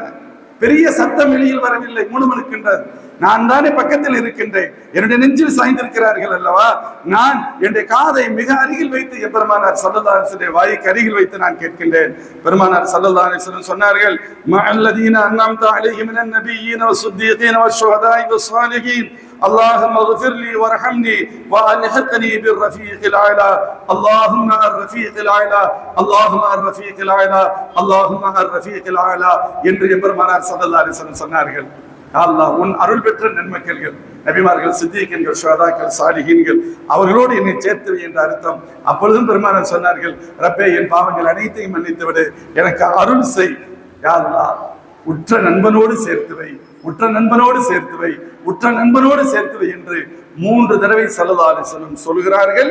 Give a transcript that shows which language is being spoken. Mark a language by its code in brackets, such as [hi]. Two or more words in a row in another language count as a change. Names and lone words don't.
[ta] பெரிய சத்தம் வெளியில் வரவில்லை, முணுமுணுக்கின்றது. நான் தானே பக்கத்தில் இருக்கின்றேன், என்னுடைய நெஞ்சில் சாய்ந்திருக்கிறார்கள் அல்லவா, நான் என்னுடைய காதை மிக அருகில் வைத்து எம்பெருமானார் [ar] صلى الله عليه وسلم [ta] வாய்க்கு அருகில் வைத்து நான் கேட்கின்றேன். [ar] பெருமானார் صلى الله عليه وسلم சொன்னார்கள், مع الذين أنعمت عليهم من النبيين والصديقين والشهداء والصالحين اللهم اغفر لي وارحمني والحقني بالرفيق الاعلى اللهم الرفيق الاعلى اللهم الرفيق الاعلى اللهم الرفيق الاعلى [ta] என்று எம்பெருமானார் [ar] صلى الله عليه وسلم சொன்னார்கள். [ta] அல்லாஹ் உன் அருள் பெற்ற நன்மக்கள்கள், நபிமார்கள், சித்திகீன்கள், ஷுஹதாக்கள், சாலிஹீன்கள், அவர்களோடு என்னை சேர்த்து என்ற அர்த்தம். அப்பொழுதும் பெருமானார் சொன்னார்கள், ரப்பே என் பாவங்கள் அனைத்தையும் மன்னித்து விடு, எனக்கு அருள் செய், [ar] يا الله [ta] உற்ற நண்பனோடு சேர்த்து வை, உற்ற நண்பனோடு சேர்த்து வை, உற்ற நண்பனோடு சேர்த்து வை என்று 3 தடவை [ar] صلى الله عليه وسلم [ta] சொல்கிறார்கள்.